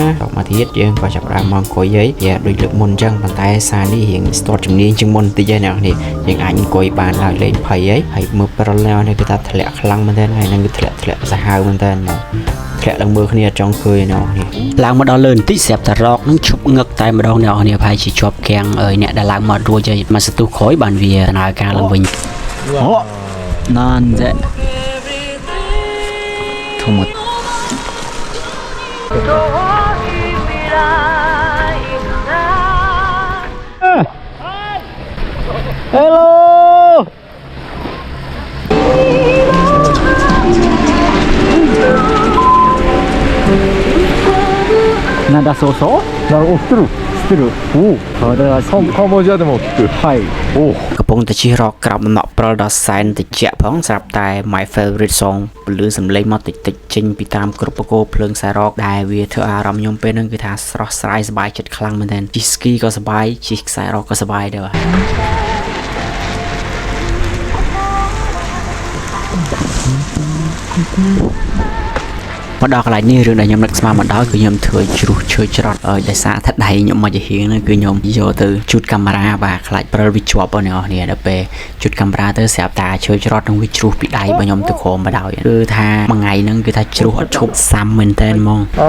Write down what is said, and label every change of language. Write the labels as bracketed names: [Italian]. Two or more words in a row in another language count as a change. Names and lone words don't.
[Khmer] ដល់មកទៀតយើងក៏ចាប់ផ្ដើមមកអង្គុយហើយដូចលើកមុនអញ្ចឹងប៉ុន្តែសារនេះរៀងស្ទាត់ជំនាញជាងមុនតិចហើយអ្នកនេះយើងអាចអង្គុយបានដោយលេងភ័យហើយមើលព្រិលនេះគឺថាធ្លាក់ខ្លាំងមែនទែនហើយនឹងគឺធ្លាក់សាហាវមែនទែនមកធ្លាក់ឡើងមើលគ្នាអត់ចង់ឃើញអ្នកនេះឡើងមកដល់លើបន្តិចស្រាប់តែរកនឹងឈប់ងឹកតែម្ដងអ្នកនេះប្រហែលជាជាប់គាំងអ្នកដែលឡើងមករួចហើយមកសន្ទុះក្រោយបានវាដំណើរការឡើងវិញអូ [Japanese] なんで止まっ Hello. Nada so-so? 知ってる。おお。カンボジアでも聞く。はい。おお。 [Khmer] កំពុងតែជិះរកក្របដំណក់ព្រិលដល់សែនតិចផងស្រាប់តែ [English] my favorite song [Khmer] ពលឺសំឡេងមកតិចចេញពីតាមគ្រប់បកោភ្លើងខ្សែរ៉កដែលវាធ្វើអារម្មណ៍ខ្ញុំពេលហ្នឹងគឺថាស្រស់ស្រាយសប្បាយចិត្តខ្លាំងមែនទែនជិះស្គីក៏សប្បាយជិះខ្សែរ៉កក៏សប្បាយដែរ មកដល់កន្លែងនេះរឿងដែលខ្ញុំនឹកស្មានមកដល់គឺខ្ញុំធ្វើជ្រុះឈើច្រត់ដោយសារថាដៃខ្ញុំមកជាហៀងហ្នឹងគឺខ្ញុំយកទៅជូតកាមេរ៉ាបាទខ្លាចព្រិលវាជាប់បងប្អូនដល់ពេលជូតកាមេរ៉ាទៅស្រាប់តែឈើច្រត់នឹងវាជ្រុះពីដៃរបស់ខ្ញុំទៅក្រោមមកដល់គឺថាមួយថ្ងៃហ្នឹងគឺថាជ្រុះអត់ឈប់សាំមែនតើហ្មង